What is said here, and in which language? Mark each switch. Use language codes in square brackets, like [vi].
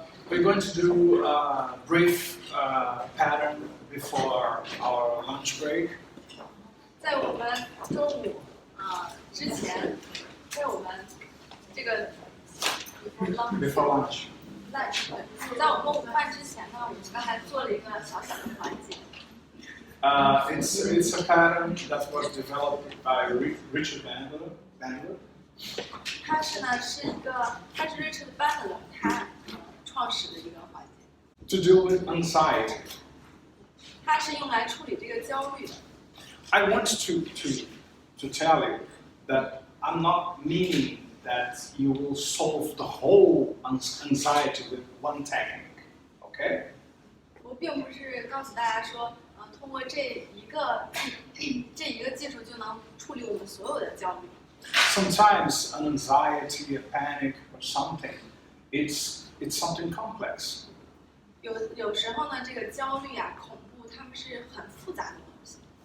[en] We're going to do a brief pattern before our lunch break. [zh] 在我们中午之前，在我们这个 [en] Before lunch. [zh] 在我们午饭之前呢，我们刚才做了一个小小的环节。 [en] It's a pattern that was developed by Richard Bandler. [zh] 它是 Richard Bandler 他创始的一个环节。 [en] To deal with anxiety. [zh] 它是用来处理这个焦虑的。 [en] I want to tell you that I'm not meaning that you will solve the whole anxiety with one technique, okay? [zh] 我并不是告诉大家说，通过这一个技术就能处理我们所有的焦虑。 [en] Sometimes an anxiety, a panic, or something, it's something complex. [zh] 有时候呢，这个焦虑啊、恐怖，它们是很复杂的东西。